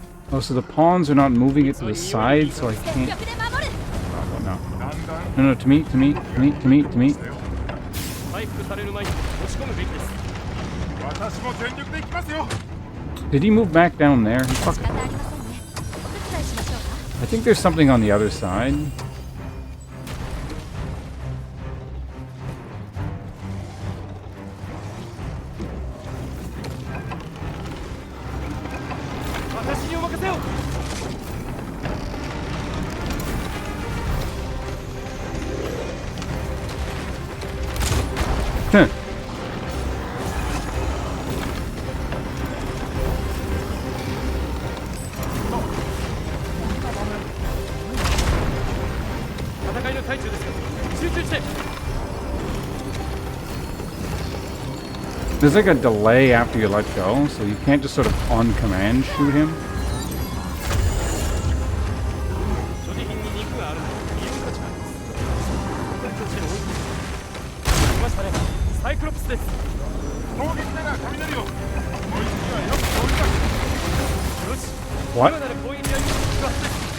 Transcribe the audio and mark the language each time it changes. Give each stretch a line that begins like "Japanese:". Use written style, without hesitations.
English: Oh, so the pawns are not moving it to the side, so I can't. Oh, no. No, no, to me, to me, to me, to me, to me.
Japanese: 回復される前に押し込むべきです。私も全力で行きますよ。
English: Did he move back down there? He
Japanese: 仕
English: fucking...
Japanese: 方ありませんね。お手伝いしましょうか。
English: I think there's something on the other side.
Japanese: 私にお任せを。 Huh. 戦いの最中ですよ。集中して。
English: There's like a delay after you let go, so you can't just sort of on command shoot him.
Japanese: 所持品に肉があるので理由が違います。来ましたね。サイクロプスです。攻撃なら雷を。こいつにはよく通ります。よし。
English: What?
Japanese: 今なら攻撃はよく効くはずです。